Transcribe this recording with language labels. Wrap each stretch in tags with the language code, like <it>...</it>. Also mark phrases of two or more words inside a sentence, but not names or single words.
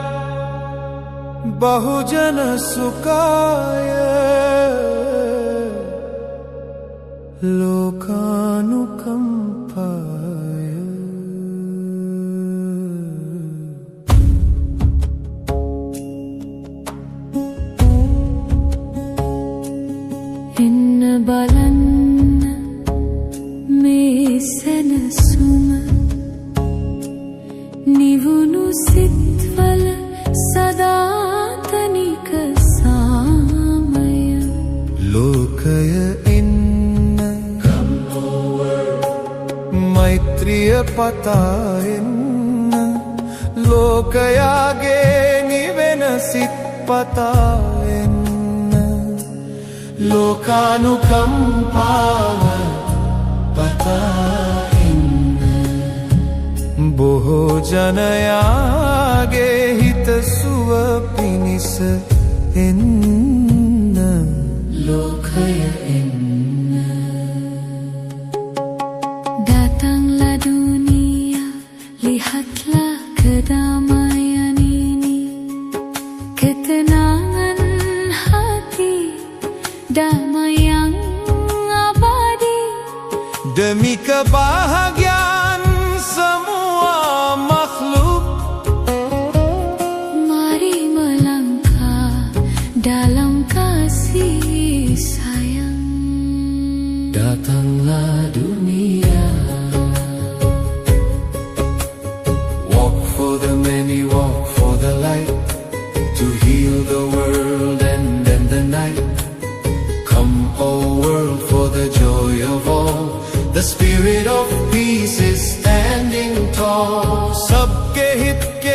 <pi>बहुजन सुखाय लोकानुकंपाय</pi> <si>इन्न බලන්න මේ සැනසුම නිවුණු සිත්වල සදාතනික සාමය ලෝකය එන්න මෛත්‍රිය පතා එන්න ලෝකයාගේ නිවෙන සිත පතා එන්න ලෝකානුකම්පාව පතා බොහෝ ජනයාගේ හිතසුව පිණිස එන්න ලෝකය එන්න</si> <ms>datang la dunia lihatlah kedamaian ini ketenangan hati damai yang abadi demi kebahagiaan semua makhluk mari melangkah dalam kasih sayang datanglah dunia</ms> <en>walk for the many walk for the light to heal the world and end the night come oh world for the joy of all the spirit of peace is standing tall</en> <hi>सबके हित</hi>